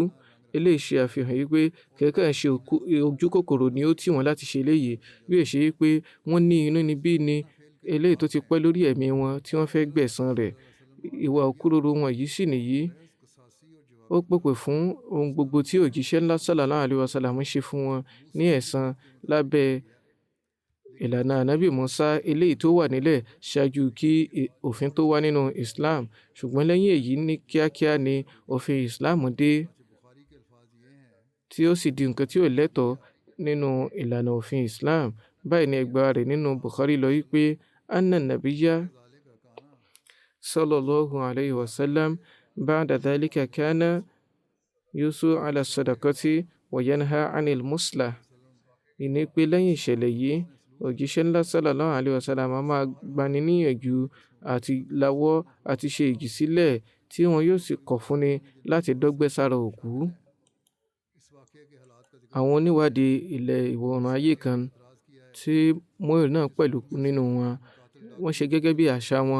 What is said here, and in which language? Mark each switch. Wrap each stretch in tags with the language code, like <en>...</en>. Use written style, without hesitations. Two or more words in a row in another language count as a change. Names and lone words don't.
<yo>Eléyìí ṣe àfihàn yìí pé kẹ̀kẹ́ ṣe ojú kòkòrò ni ó tì wọ́n láti ṣe eléyìí bí ó ṣe pé wọ́n ní inúnibíni eléyìí tó ti pẹ́ lórí ẹ̀mí wọn tí wọ́n fẹ́ gbẹ̀san rẹ̀. Ìwà òkúròrò wọn yìí sì nìyí. Ó pèpè fún ohun gbogbo tí òjíṣẹ́ ńlá</yo> <ar>صلى الله عليه وسلم</ar> <yo>ṣe fún wọn ní ẹ̀san lábẹ́ ìlànà ànábì Musa eléyìí tó wà nílẹ̀ ṣáájú kí òfin tó wà nínú Islam. Ṣùgbọ́n lẹ́yìn èyí ní kíákíá ni òfin Islam dé tí ó sì di nǹkan tí ò lẹ́tọ̀ọ́ nínú ìlànà òfin Islam. Báyìí ni ẹgbàá rẹ̀ nínú Bukhari lọ wípé</yo> <ar>أن النبي صلى الله عليه وسلم بعد ذلك كان يحث على الصدقة وينهى عن المثلة.</ar> <yo>Ìní pé lẹ́yìn ìṣẹ̀lẹ̀ yìí òjíṣẹ́ ńlá</yo> <ar>صلى الله عليه وسلم</ar> <yo>máa gbani níyànjú àti lawọ́ àti ṣe ìjìsílẹ̀ tí wọn yóò sì kọ̀ fúnni láti dọ́gbẹ́ sára òkú. Àwọn oníwádìí ilẹ̀ ìwọ̀ oòrùn ayé kan tí Moore náà pẹ̀lú nínú wọn wọ́n ṣe gẹ́gẹ́ bí àṣà wọn.</yo>